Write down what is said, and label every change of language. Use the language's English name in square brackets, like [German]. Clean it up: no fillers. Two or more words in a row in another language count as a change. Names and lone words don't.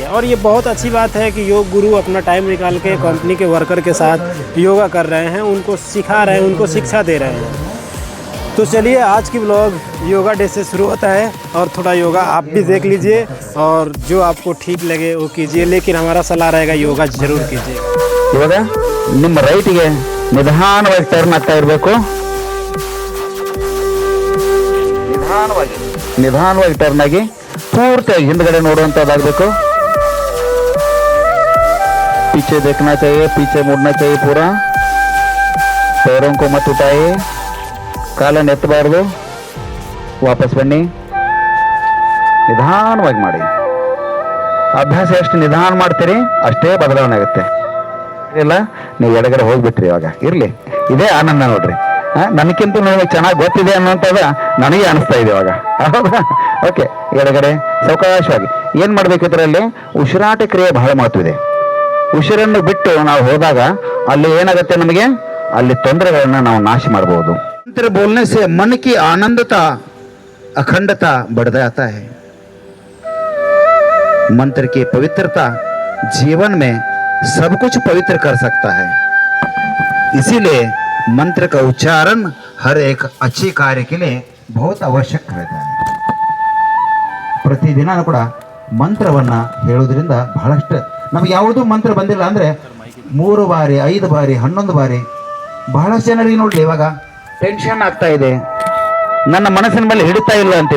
[Hindi] और ये बहुत अच्छी बात है कि योग गुरु अपना टाइम निकाल के कंपनी के वर्कर के साथ योगा कर रहे हैं, उनको सिखा रहे हैं, उनको शिक्षा दे रहे हैं। तो चलिए, आज की [English] blog yoga day [Hindi] से शुरू होता है और थोड़ा योगा आप भी देख लीजिए और जो आपको ठीक लगे वो कीजिए, लेकिन हमारा सलाह रहेगा योगा जरूर कीजिए। [Kannada] ಇವಾಗ ನಿಮ್ಮ ರೈಟ್ಗೆ ನಿಧಾನವಾಗಿ ಟರ್ನ್ ಆಗ್ತಾ ಇರಬೇಕು. ನಿಧಾನವಾಗಿ ಟರ್ನ್ ಆಗಿ ಪೂರ್ತಿಯಾಗಿ ಹಿಂದ್ಗಡೆ ನೋಡುವಂಥದ್ದಾಗಬೇಕು. [Hindi] पीछे देखना चाहिए, पीछे मुड़ना चाहिए पूरा. पैरों को मत उठाइए, [Kannada] ಕಾಲನ್ನು ಎತ್ತಬಾರ್ದು. ವಾಪಸ್ ಬನ್ನಿ, ನಿಧಾನವಾಗಿ ಮಾಡಿ. ಅಭ್ಯಾಸ ಎಷ್ಟು ನಿಧಾನ ಮಾಡ್ತೀರಿ ಅಷ್ಟೇ ಬದಲಾವಣೆ ಆಗುತ್ತೆ. ಇಲ್ಲ ನೀವು ಎಡಗಡೆ ಹೋಗ್ಬಿಟ್ರಿ, ಇವಾಗ ಇರಲಿ, ಇದೇ ಆನಂದ ನೋಡ್ರಿ. ನನಗಿಂತ ನನಗೆ ಚೆನ್ನಾಗಿ ಗೊತ್ತಿದೆ ಅನ್ನೋಂಥದ್ದು ನನಗೆ ಅನಿಸ್ತಾ ಇದೆ ಇವಾಗ. ಹೌದಾ? ಓಕೆ, ಎಡಗಡೆ ಸಾವಕಾಶವಾಗಿ ಏನು ಮಾಡಬೇಕು ಇದರಲ್ಲಿ ಉಸಿರಾಟ ಕ್ರಿಯೆ ಬಹಳ ಮಹತ್ವವಿದೆ. ಉಸಿರನ್ನು ಬಿಟ್ಟು ನಾವು ಹೋದಾಗ ಅಲ್ಲಿ ಏನಾಗುತ್ತೆ, ನಮಗೆ ಅಲ್ಲಿ ತೊಂದರೆಗಳನ್ನ ನಾವು ನಾಶ ಮಾಡಬಹುದು. [Hindi] मंत्र बोलने से मन की आनंदता अखंडता बढ़ जाता है. मंत्र की पवित्रता जीवन में सब कुछ पवित्र कर सकता है. इसीलिए मंत्र का उच्चारण हर एक अच्छी कार्य के लिए बहुत आवश्यक रहता है. [Kannada] ಪ್ರತಿದಿನ ಕೂಡ ಮಂತ್ರವನ್ನ ಹೇಳೋದ್ರಿಂದ ಬಹಳಷ್ಟು ನಮಗೆ ಯಾವುದೂ ಮಂತ್ರ ಬಂದಿಲ್ಲ ಅಂದ್ರೆ 3 ಬಾರಿ 5 ಬಾರಿ 11 ಬಾರಿ ಬಹಳಷ್ಟು ಜನರಿಗೆ ನೋಡ್ಲಿ ಇವಾಗ ಟೆನ್ಷನ್ ಆಗ್ತಾ ಇದೆ, ನನ್ನ ಮನಸ್ಸಿನ ಮೇಲೆ ಹಿಡಿತಾ ಇಲ್ಲ ಅಂತೀವಿ.